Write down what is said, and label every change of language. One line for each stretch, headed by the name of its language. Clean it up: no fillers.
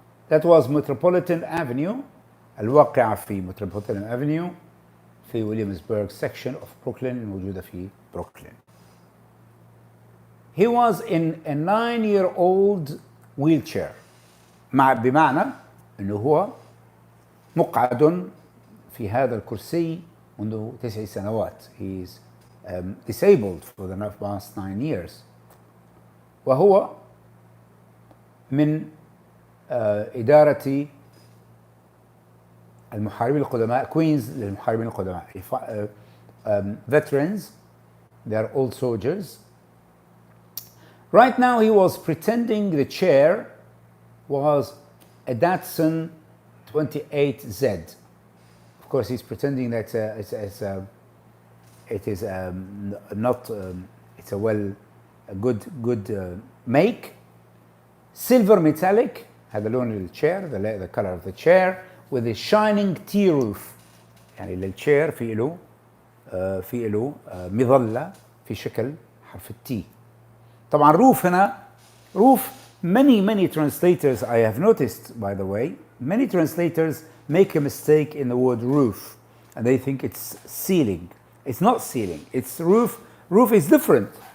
English: That was Metropolitan Avenue
Arabic: الواقعة في
English: Metropolitan Avenue
Arabic: في ويليامسبرغ
English: section of Brooklyn
Arabic: موجودة في Brooklyn.
English: He was in a 9-year-old wheelchair.
Arabic: بمعنى أنه هو مقعد في هذا الكرسي منذ 9 سنوات.
English: He is disabled for the past 9 years.
Arabic: وهو من إدارة المحاربين القدماء Queens للمحاربين القدماء.
English: Veterans, they are old soldiers. Right now he was pretending the chair was a Datsun 28Z. Of course he's pretending that it is not, it's a good make. Silver metallic,
Arabic: هذا لون الchair,
English: the color of the chair, with a shining tea roof.
Arabic: يعني للchair في له مظلة في شكل حرف التي. طبعا
English: roof
Arabic: هنا
English: roof, many translators I have noticed, by the way, many translators make a mistake in the word roof and they think it's ceiling. It's not ceiling, it's roof. Roof is different.